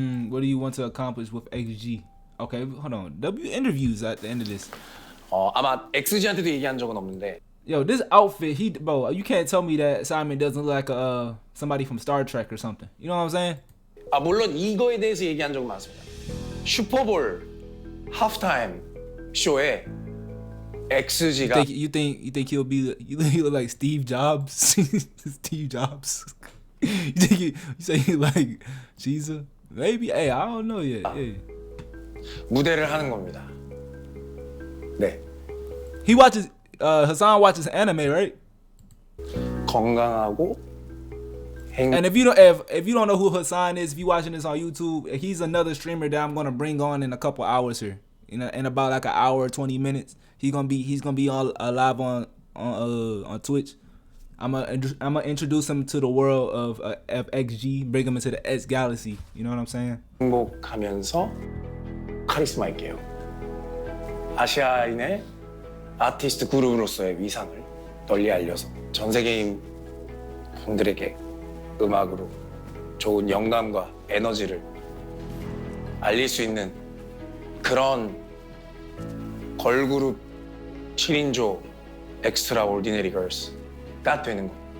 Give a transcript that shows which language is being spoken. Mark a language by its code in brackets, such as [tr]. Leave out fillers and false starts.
[en] What do you want to accomplish with XG? Okay, hold on. W interviews at the end of this. [ko] 아마 XG한테도 얘기한 적은 없는데. [en] Yo, this outfit, bro, you can't tell me that Simon doesn't look like somebody from Star Trek or something. You know what I'm saying? [ko] 아, 물론 이거에 대해서 얘기한 적은 많습니다. 슈퍼볼 하프타임 쇼에 XG가 [en] You think he'll be he look like Steve Jobs? Steve Jobs. you say he like Jesus? Maybe. Hey, I don't know yet. Yeah. [ko] 무대를 하는 겁니다. 네. [en] He watches Hassan watches anime, right? [ko] 건강하고 [en] And if you don't know who Hassan is, if you watching this on YouTube, he's another streamer that I'm gonna bring on in a couple hours here. In about like an hour or 20 minutes, he's gonna be on live on Twitch. I'm gonna introduce him to the world of XG, bring him into the X Galaxy. You know what I'm saying? [ko] 행복하면서 카리스마 있게요. 아시아인의 아티스트 그룹으로서의 위상을 널리 알려서 전 세계인 분들에게 음악으로 좋은 영감과 에너지를 알릴 수 있는 그런 걸그룹 7인조 엑스트라 오디너리 걸스가 되는 것.